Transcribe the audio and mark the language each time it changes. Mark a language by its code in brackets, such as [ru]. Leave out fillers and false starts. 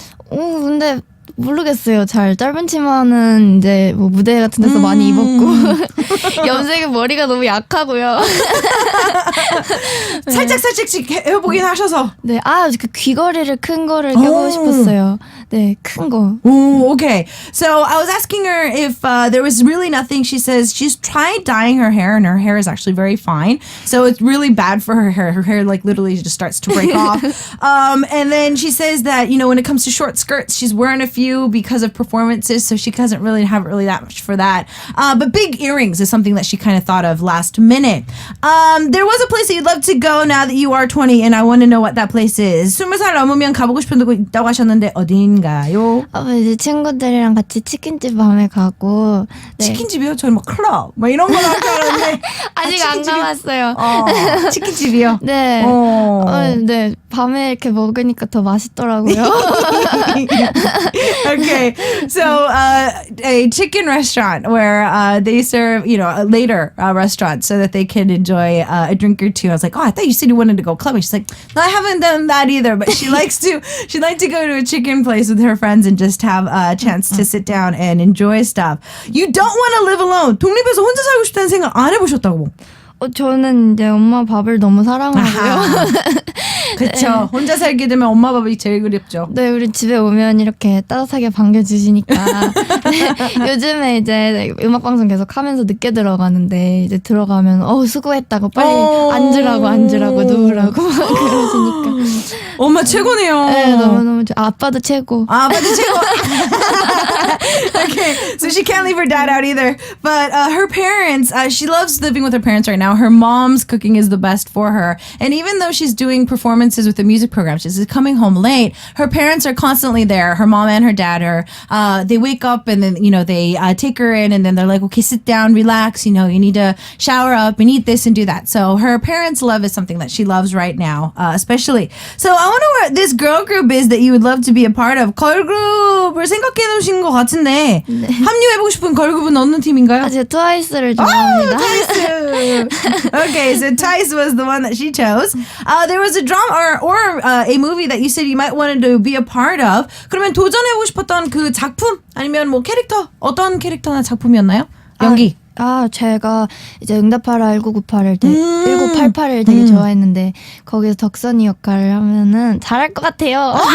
[ko] 근데 모르겠어요. 잘 짧은 치마는 이제 뭐 무대 같은 데서 많이 입었고 염색은 머리가 너무 약하고요. 살짝씩 해보긴 하셔서. 네, 그 귀걸이를 큰 거를 껴보고 싶었어요. 네, 큰 거. [en] Oh, okay. So I was asking her if there was really nothing. She says she's tried dyeing her hair, and her hair is actually very fine. So it's really bad for her hair. Her hair like literally just starts to break off. And then she says that when it comes to short skirts, she's wearing a few because of performances, so she doesn't really have that much for that. But big earrings is something that she kind of thought of last minute. There was a place that you'd love to go now that you are 20, and I want to know what that place is. [ko] 20살 넘으면 가보고 싶은 데 있다고 하셨는데 어딘가요? 어딘가요? 이제 친구들이랑 같이 치킨집 밤에 가고 네. 치킨집이요? 저는 막 클럽 막 이런 거 나올 줄 알았는데 아직 안 가봤어요. 치킨집이요? 네. 네. 밤에 이렇게 먹으니까 더 맛있더라고요. [en] Okay, so a chicken restaurant where they serve, a later restaurant so that they can enjoy a drink or two. I was like, oh, I thought you said you wanted to go clubbing. She's like, no, I haven't done that either. But she'd like to go to a chicken place with her friends and just have a chance to sit down and enjoy stuff. You don't want to live alone. [ko] 독립해서 혼자 살고 싶다는 생각 안 해보셨다고? 저는 이제 엄마 밥을 너무 사랑하고요. 그렇죠. 혼자 살게 되면 엄마 밥이 제일 그립죠. 네, 우리 집에 오면 이렇게 따뜻하게 반겨주시니까 요즘에 이제 음악방송 계속 하면서 늦게 들어가는데 이제 들어가면 수고했다고 빨리 앉으라고 누우라고 그러시니까 엄마 최고네요. 네, 너무너무 아빠도 최고. 아빠도 최고. [en] Okay, so she can't leave her dad out either. But her parents, she loves living with her parents right now. Her mom's cooking is the best for her. And even though she's doing performances with the music program, she's coming home late, her parents are constantly there. Her mom and her dad are, they wake up and then, they take her in and then they're like, okay, sit down, relax. You need to shower up and eat this and do that. So her parents' love is something that she loves right now, especially. So I wonder what this girl group is that you would love to be a part of. [ko] 걸그룹을 생각해 놓으신 것 같은데 합류해보고 싶은 걸그룹은 어느 팀인가요? 제가 트와이스를 좋아합니다. 트와이스. [en] Okay, so Twice was the one that she chose. There was a drama or a movie that you said you might wanted to be a part of. [ko] 그러면 도전해보고 싶었던 그 작품 아니면 뭐 캐릭터 어떤 캐릭터나 작품이었나요? 연기. 제가 이제 응답하라 1998을 1988을 되게 좋아했는데 거기서 덕선이 역할을 하면은 잘할 것 같아요.